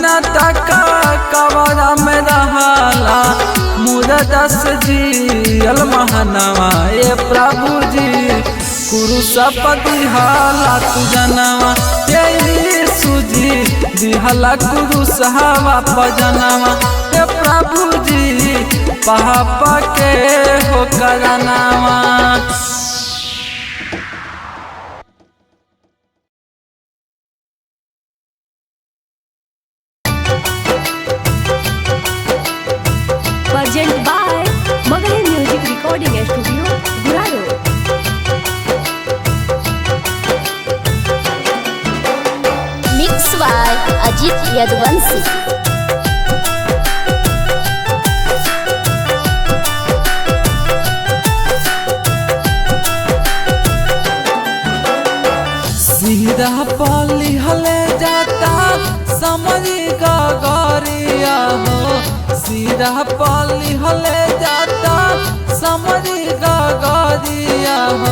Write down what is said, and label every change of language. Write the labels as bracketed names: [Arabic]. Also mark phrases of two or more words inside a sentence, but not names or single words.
[Bhojpuri] तक कब्र में रहला, मुर्दा से जियल महनवा ये प्रभु जी, कुरुसा दिहला तू जनवा यीशु जी दिहला कुरुसवा जनवा हे प्रभु जी पापा के हो करनावा। [English] Present by Magali Music Recording Studio, Guraro. Mix by Ajit Yadvansi. [Bhojpuri] सीधा पाली हले जाता समझी का गरिया हो, सीधा पाली हले जाता समझी का गरिया हो।